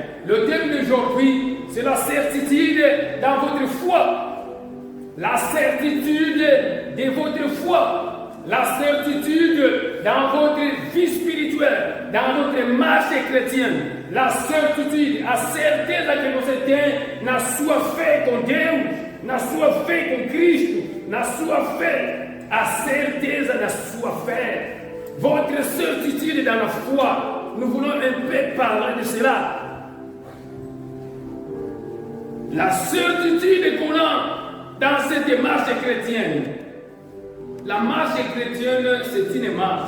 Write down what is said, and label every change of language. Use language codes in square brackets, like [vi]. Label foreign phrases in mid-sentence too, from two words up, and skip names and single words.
[fr] Le thème d'aujourd'hui, c'est la certitude dans votre foi. La certitude de votre foi. La certitude dans votre vie spirituelle, dans votre marche chrétienne. La certitude, [pt] a certeza que você tem na sua fé com Deus, na sua fé com Cristo, na sua fé, a certeza da sua fé. [fr] Votre certitude dans la foi. Nous voulons un peu parler de cela. La certitude qu'on a dans cette marche chrétienne. La marche chrétienne, c'est une marche.